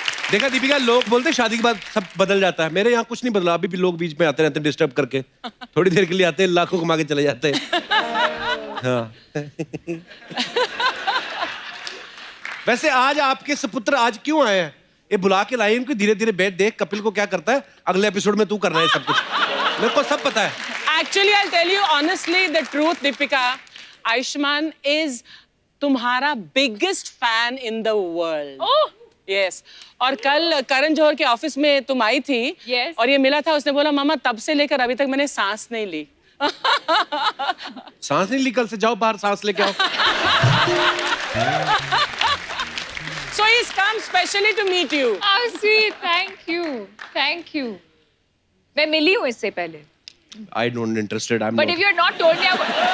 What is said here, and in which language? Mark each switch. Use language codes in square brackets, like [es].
[hi] देखा दीपिका, लोग बोलते हैं शादी के बाद सब बदल जाता है। मेरे यहाँ कुछ नहीं बदला, अभी भी लोग बीच में आते रहते हैं डिस्टर्ब करके। थोड़ी देर के लिए आते हैं, लाखों कमा के चले जाते हैं। हाँ। वैसे आज आपके सुपुत्र आज क्यों आए हैं? ये बुला के लाए इनको, धीरे धीरे बैठ, देख कपिल को क्या करता है, अगले एपिसोड में तू करना है सब कुछ। मेरे को सब पता है। [en] Actually, I'll tell you honestly the truth, Deepika. Ayushmann is [hi] तुम्हारा [en] biggest fan in the world. Oh, Yes. [hi] और कल करण जौहर के ऑफिस में तुम आई थी। [en] Yes. [hi] और ये मिला था, उसने बोला मामा तब से लेकर अभी तक मैंने सांस नहीं ली। सांस नहीं ली? कल से जाओ बाहर सांस लेके आओ। [en] So he's come specially to meet you. how sweet, thank you, thank you. [hi] मैं मिली हूँ इससे पहले। [en] I don't interested. I'm But not. if you had not told me, I would...